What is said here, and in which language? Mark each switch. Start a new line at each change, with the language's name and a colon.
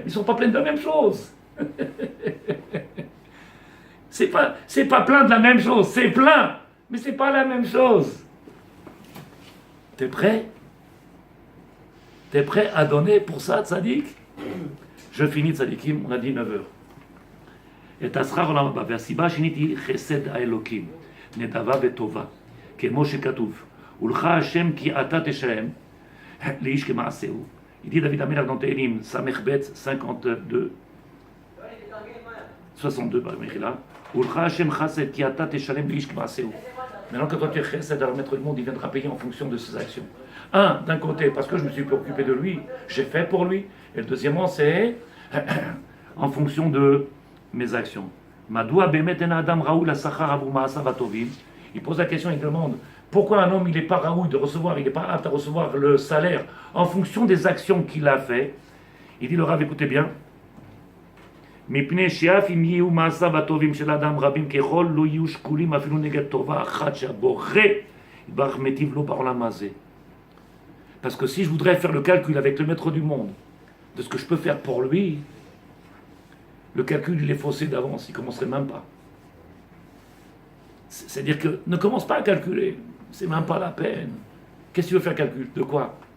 French: Ils sont pas pleins de la même chose. C'est pas plein de la même chose, c'est plein, mais c'est pas la même chose. T'es prêt? T'es prêt à donner pour ça, tzaddik? Je finis tzaddikim, on a dit 9h. Et tasrar olam haba,
Hebrew: והסיבה השנית היא חסד האלוקים, נדבה וטובה, כמו שכתוב, ולך השם כי אתה תשלם לאיש כמעשהו.
French: Il dit David Amelach dans Tehillim, Samech Bet 52, 62, là.
Hebrew: Ulcha Hashem Chased ki ata teshalem liish k'ma'aseu.
French: Maintenant, quand tu es chesed, alors le maître du monde, il viendra payer en fonction de ses actions. Un, d'un côté, parce que je me suis préoccupé de lui, j'ai fait pour lui. Et le deuxièmement, c'est en fonction de mes actions.
Hebrew: Madoua bemet en adam raoul asachar avou ma'asav atovim.
French: Il pose la question, il demande pourquoi un homme il n'est pas raoul de recevoir, il n'est pas apte à recevoir le salaire en fonction des actions qu'il a fait. Il dit le Rav, écoutez bien.
Hebrew: מפני שאף אם יהיו מעשיו הטובים של אדם רבים ככל לא יהיו שקולים אפילו נגד טובה אחת שהבורא יתברך מיטיב לו בעולם הזה.
French: Parce que si je voudrais faire le calcul avec le maître du monde de ce que je peux faire pour lui, le calcul il est faussé d'avance, il ne commencerait même pas. C'est-à-dire que ne commence pas à calculer, c'est même pas la peine. Qu'est-ce que tu veux faire calcul? De quoi?